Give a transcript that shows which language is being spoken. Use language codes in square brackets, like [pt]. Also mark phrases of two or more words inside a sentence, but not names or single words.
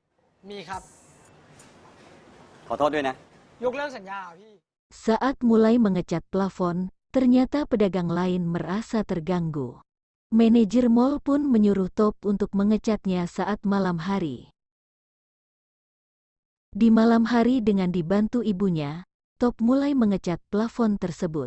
[th] มีครับ ขอโทษด้วยนะ ยกเลิกสัญญาเหรอพี่ [id] Saat mulai mengecat plafon, ternyata pedagang lain merasa terganggu. Manajer mall pun menyuruh Top untuk mengecatnya saat malam hari. Di malam hari dengan dibantu ibunya, Top mulai mengecat plafon tersebut.